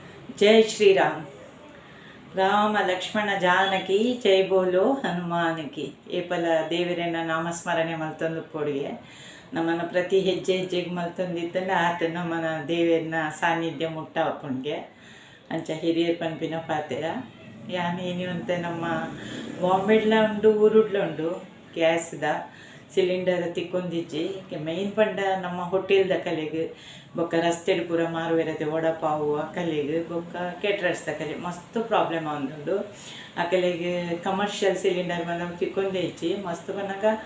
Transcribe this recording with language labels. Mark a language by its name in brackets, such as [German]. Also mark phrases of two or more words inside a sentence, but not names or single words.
[Hindi] जय श्री राम। राम लक्ष्मण जानकी जय बोलो हनुमान की [Tulu] ಏಪಲ ದೇವರನ್ನ ನಾಮಸ್ಮರಣೆ ಮಲ್ತೊಂದು ಪೊಡಿಗೆ ನಮ್ಮನ್ನು ಪ್ರತಿ ಹೆಜ್ಜೆ ಹೆಜ್ಜೆಗೆ ಮಲ್ತೊಂದಿತ್ತಂದ್ರೆ ಆತ ನಮ್ಮನ ದೇವರನ್ನ ಸಾನ್ನಿಧ್ಯ ಮುಟ್ಟವಪ್ಪನಿಗೆ ಅಂಚ ಹಿರಿಯರ್ ಪನ್ಪಿನ ಪಾತೆರ ಯಾನು ಏನಿವಂತೆ ನಮ್ಮ ಬಾಂಬೆಡ್ಲ ಉಂಡು ಊರುಡ್ಲ ಉಂಡು ಗ್ಯಾಸ್ದ ಸಿಲಿಂಡರ್ ತಿಕ್ಕೊಂದಿಜ್ಜಿ ಮೈನ್ ಪಂಡ ನಮ್ಮ ಹೋಟೆಲ್ದ ಕಲೆಗೆ ಬೊಕ್ಕ ರಸ್ತೆಡ್ ಪೂರ ಮಾರುವೆರತೆ ವಡಪಾವು ಅಕಲೆಗೆ ಬೊಕ್ಕ ಕೇಟ್ರರ್ಸ್ದ ಕಲೆ ಮಸ್ತ್ ಪ್ರಾಬ್ಲಮ್ ಆಂದುಂಡು ಅಕಲೆಗೆ [English] commercial cylinder [Tulu] ಬಂದ ತಿಕ್ಕೊಂದೇ ಇಚ್ಚಿ ಮಸ್ತ್ ಬನ್ನಾಗ